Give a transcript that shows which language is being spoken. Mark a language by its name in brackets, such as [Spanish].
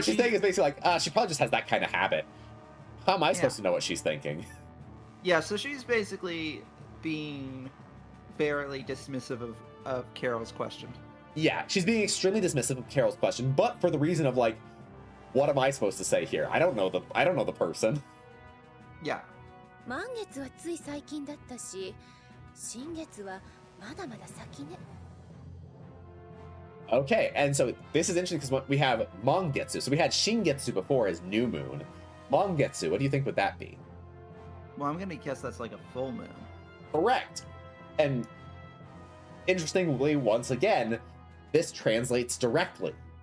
[English] she's saying is basically like, she probably just has that kind of habit. How am I supposed to know what she's thinking? Yeah, so she's basically being fairly dismissive of Carol's question. Yeah, she's being extremely dismissive of Carol's question, but for the reason of like, what am I supposed to say here? I don't know the person. Yeah. [Japanese] 満月はつい最近だったし、新月はまだまだ先ね。 [English] Okay, and so this is interesting because we have Mangetsu. So we had Shingetsu before as new moon. Mangetsu, what do you think would that be? Well, I'm gonna guess that's like a full moon. Correct. And interestingly, once again, this translates directly.